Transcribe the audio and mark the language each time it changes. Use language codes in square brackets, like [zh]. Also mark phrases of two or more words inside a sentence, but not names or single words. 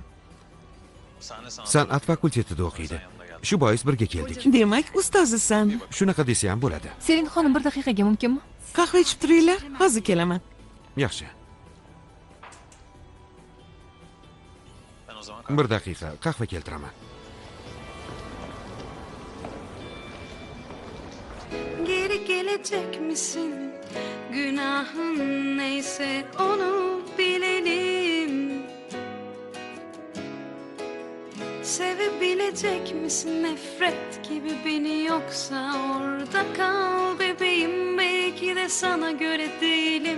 [uz] San'at fakultetida o'qiydi. Shu bois birga keldik. Demak, ustozisan. Shunaqa desa ham bo'ladi. Selin xonim, bir daqiqaga mumkinmi? Qahva ichib turinglar, hozir kelaman. Yaxshi. Bir daqiqa, qahva keltiraman. [tr] Geri gelecek misin? Günahın neyse onu bilelim. Sevebilecek misin nefret gibi beni, yoksa orada kal bebeğim, belki de sana göre değilim.